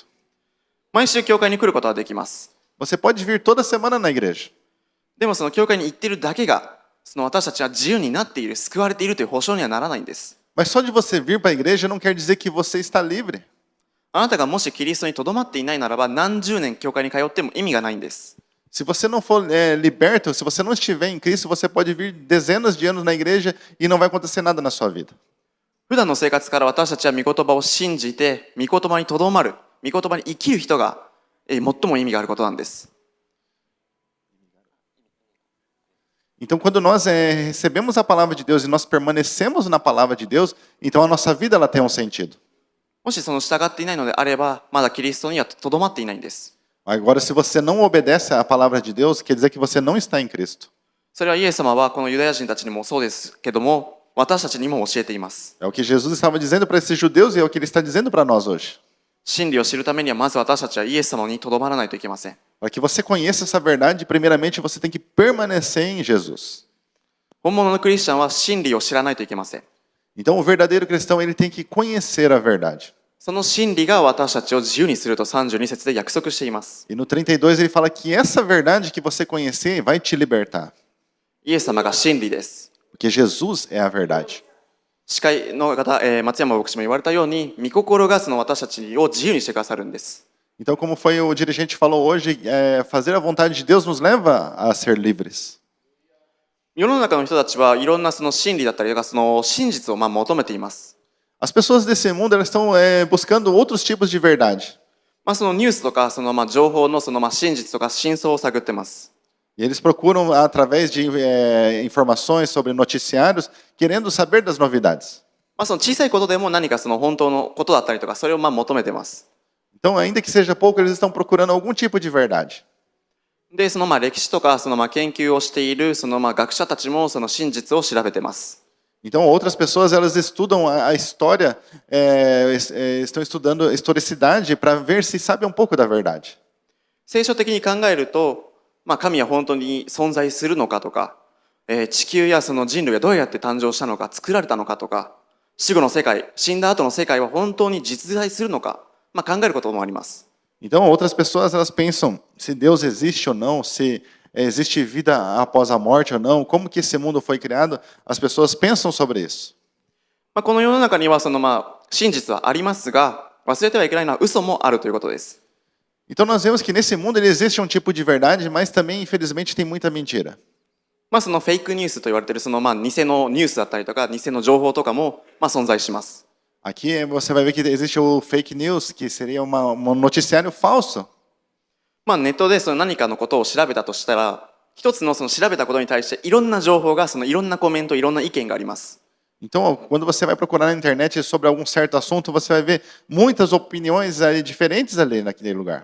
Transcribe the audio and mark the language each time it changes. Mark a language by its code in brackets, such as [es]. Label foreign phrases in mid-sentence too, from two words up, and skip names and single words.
[ja] 毎週教会に来ることはできます。 [pt] Você pode vir toda semana na igreja. [ja] でも教会に行っているだけが私たちは自由になっている、救われているという保証にはならないんです。 [pt] Mas só de você vir para a igreja não quer dizer que você está livre. [ja] あなたがもしキリストにとどまっていないならば何十年教会に通っても意味がないんです。 [pt] Se você não for liberto, se você não estiver em Cristo, você pode vir dezenas de anos na igreja e não vai acontecer nada na sua vida. [ja] 普段の生活から私たちは御言葉を信じて、御言葉にとどまる、御言葉に生きる人が最も意味があることなんです。 [pt] Então, quando nós recebemos a palavra de Deus e nós permanecemos na palavra de Deus, então a nossa vida ela tem um sentido. [ja] もし従っていないのであれば、まだキリストにはとどまっていないんです。 [pt] Agora, se você não obedece à palavra de Deus, quer dizer que você não está em Cristo. [ja] それはイエス様はこのユダヤ人たちにもそうですけども、私たちにも教えています。 [pt] É o que Jesus estava dizendo para esses judeus e é o que ele está dizendo para nós hoje. [ja] 真理を知るためにはまず私たちはイエス様にとどまらないといけません。 [pt] Para que você conheça essa verdade, primeiramente você tem que permanecer em Jesus. [ja] 本物のクリスチャンは真理を知らないといけません。 [pt] Então, o verdadeiro cristão ele tem que conhecer a verdade. [ja] その真理が私たちを自由にすると32節で約束しています。 [pt] E no 32 ele fala que essa verdade que você conhecer vai te libertar. [ja] イエス様が真理です。 [pt] Porque Jesus é a verdade. [ja] 司会の方、松山牧師も言われたように、御心が私たちを自由にしてくださるんです。 [pt] Então, como foi o dirigente falou hoje, fazer a vontade de Deus nos leva a ser livres. [ja] 世の中の人たちはいろんな真理だったりとか真実を求めています。 [pt] As pessoas desse mundo elas estão buscando outros tipos de verdade. [ja] ニュースとか情報の真実とか真相を探ってます。 [pt] E eles procuram através de informações sobre noticiários, querendo saber das novidades. [ja] 小さいことでも何か本当のことだったりとかそれを求めてます。 [pt] Então, ainda que seja pouco, eles estão procurando algum tipo de verdade. [ja] で歴史とか研究をしている学者たちも真実を調べてます。 [pt] Então, outras pessoas elas estudam a história, estão estudando a historicidade para ver se sabem um pouco da verdade. [ja] 聖書的に考えると、神は本当に存在するのかとか、地球や人類がどうやって誕生したのか、作られたのかとか、死後の世界、死んだ後の世界は本当に実在するのか、考えることもあります。 [pt] Então, outras pessoas elas pensam se Deus existe ou não, se existe vida após a morte ou não, como que esse mundo foi criado, as pessoas pensam sobre isso. [ja] この世の中には真実はありますが、忘れてはいけないのは嘘もあるということです。 [pt] Então nós vemos que nesse mundo ele existe um tipo de verdade, mas também infelizmente tem muita mentira. [ja] そのフェイクニュースと言われているその偽のニュースだったりとか偽の情報とかも存在します。 [pt] Aqui você vai ver que existe o [en] fake news, [pt] que seria um noticiário falso. [ja] ネットでその何かのことを調べたとしたら、一つのその調べたことに対していろんな情報が、そのいろんなコメント、いろんな意見があります。 [pt] Então, quando você vai procurar na internet sobre algum certo assunto, você vai ver muitas opiniões ali, diferentes ali naquele lugar.